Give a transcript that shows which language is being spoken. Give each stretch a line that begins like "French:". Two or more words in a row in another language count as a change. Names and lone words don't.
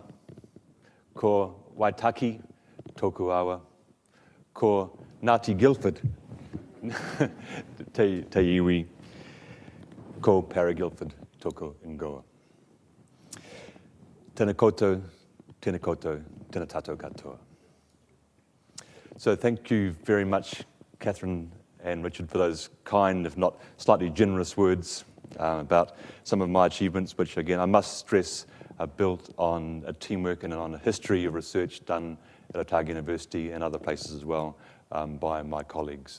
Māori: Ko Waitaki, toku awa. Ko Nadya Guilford, te iwi. Ko Parry Guilford, toku ingoa. Tēnā koutou, tēnā tātou katoa.
English: So thank you very much, Kathryn and Richard, for those kind, if not slightly generous words about some of my achievements, which again, I must stress, are built on a teamwork and on a history of research done at Otago University and other places as well by my colleagues.